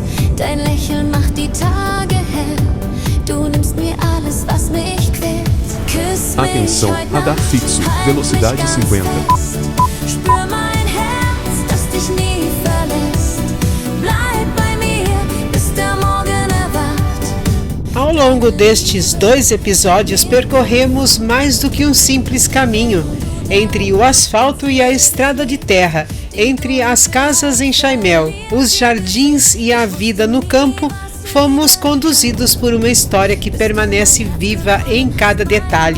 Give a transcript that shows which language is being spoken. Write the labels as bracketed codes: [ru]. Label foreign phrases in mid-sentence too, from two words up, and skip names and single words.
[de] Dein Lächeln macht die Tage hell. Du nimmst mir alles, was mich quält. Küss mich [pt] Atenção, [de] heute [pt] radar [de] Nacht, [pt] fixo, [de] halt [pt] velocidade [de] mich ganz [pt] 50. [de] fest. Spür mein Herz, das dich nie verlässt. Bleib bei mir, bis der Morgen erwacht. [pt] Ao longo destes 2 episódios, percorremos mais do que um simples caminho entre o asfalto e a estrada de terra, entre as casas em Chaimel, os jardins e a vida no campo. Fomos conduzidos por uma história que permanece viva em cada detalhe.